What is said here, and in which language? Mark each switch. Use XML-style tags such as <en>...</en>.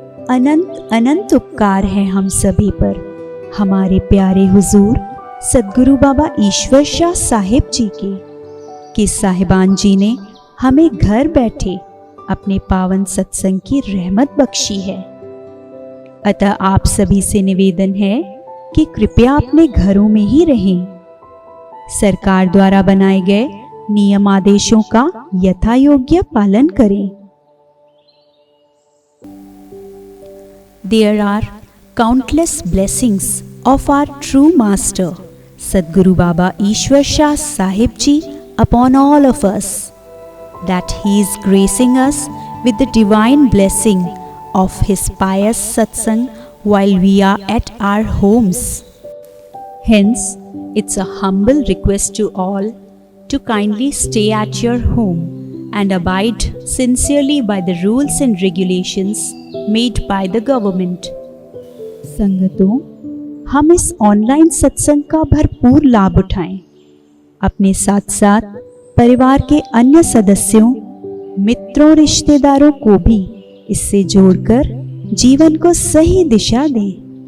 <hi>अनंत अनंत उपकार है हम सभी पर हमारे प्यारे हुजूर सद्गुरु बाबा ईश्वर शाह साहिब जी के कि साहिबान जी ने हमें घर बैठे अपने पावन सत्संग की रहमत बख्शी है। अतः आप सभी से निवेदन है कि कृपया अपने घरों में ही रहें। सरकार द्वारा बनाए गए नियम आदेशों का यथायोग्य पालन करें।</hi> <en>There are countless blessings of our true Master, Sadguru Baba Ishwar Shah Sahib Ji upon all of us, that He is gracing us with the divine blessing of His pious satsang while we are at our homes. Hence, it's a humble request to all to kindly stay at your home and abide sincerely by the rules and regulations made by the government.</en> <hi>संगतों, हम इस online सत्संग का भरपूर लाभ उठाएं। अपने साथ साथ परिवार के अन्य सदस्यों, मित्रों, रिश्तेदारों को भी इससे जोड़कर जीवन को सही दिशा दें।</hi>